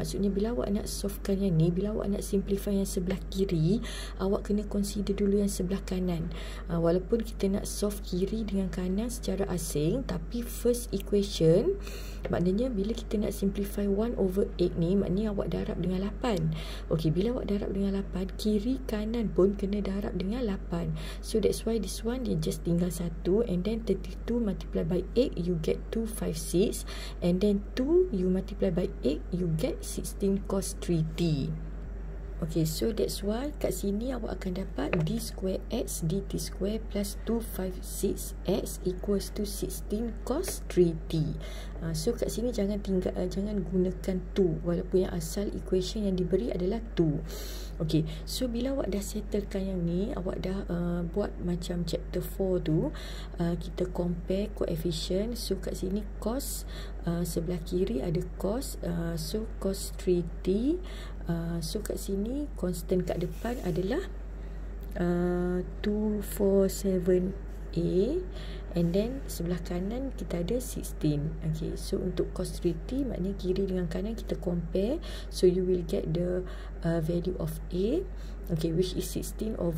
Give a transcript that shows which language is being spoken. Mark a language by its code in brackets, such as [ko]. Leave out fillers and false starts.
[ms] Maksudnya bila awak nak solvekan yang ni, bila awak nak simplify yang sebelah kiri, awak kena consider dulu yang sebelah kanan. Walaupun kita nak solve kiri dengan kanan secara asing, tapi first equation, maknanya bila kita nak simplify 1/8 ni, maknanya awak darab dengan 8. Okay, bila awak darab dengan 8, kiri kanan pun kena darab dengan 8. [en] So that's why this one [ms] dia just tinggal [en] 1, and then 32 multiply by 8 you get 256, and then 2 you multiply by 8 you get 16 cos 3t. Okay, so that's why [ms] kat sini awak akan dapat [en] d square x dt square plus 256x equals to 16 cos 3t. [ms] So kat sini jangan gunakan 2, walaupun yang asal equation yang diberi adalah 2. Okay, so bila awak dah settlekan yang ni, awak dah buat macam chapter 4 tu, kita compare coefficient. So kat sini cos, sebelah kiri ada cos, so cos 3t. So kat sini constant kat depan adalah 247A, and then sebelah kanan kita ada 16. Okay, so untuk cos 3t maknanya kiri dengan kanan kita compare. [en] So you will get the value of A, okay, which is 16/247.